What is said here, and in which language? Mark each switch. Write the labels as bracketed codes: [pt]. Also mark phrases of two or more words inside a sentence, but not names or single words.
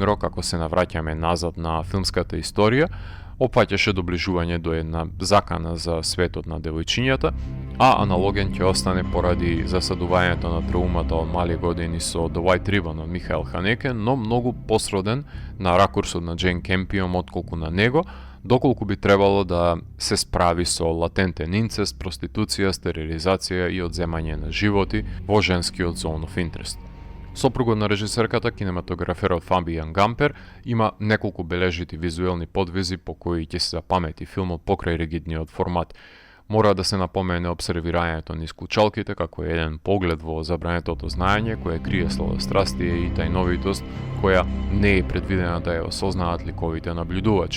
[mk] Rock, ако се навраќаме назад на филмската историја, опфаќаше доближување до една закана за светот на девојчињата, а аналоген ќе остане поради засадувањето на траумата од мали години со The White Ribbon од Михаел Ханеке, но многу посроден на ракурсот на Джейн Кемпион отколку на него, доколку би требало да се справи со латентен инцест, проституција, стерилизација и одземање на животи во женскиот [en] zone of interest. [mk] Сопругот на режисерката, кинематограферот Фабијан Гампер, има неколку бележити визуелни подвизи по кои ќе се запамети филмот покрај ригидниот формат. Мора да се напомене обсервирањето низ клучалките како еден поглед во забранетото знаење кое крие сладострастие и тајновитост која не е предвидена да ја осознаат ликовите наблюдувачи.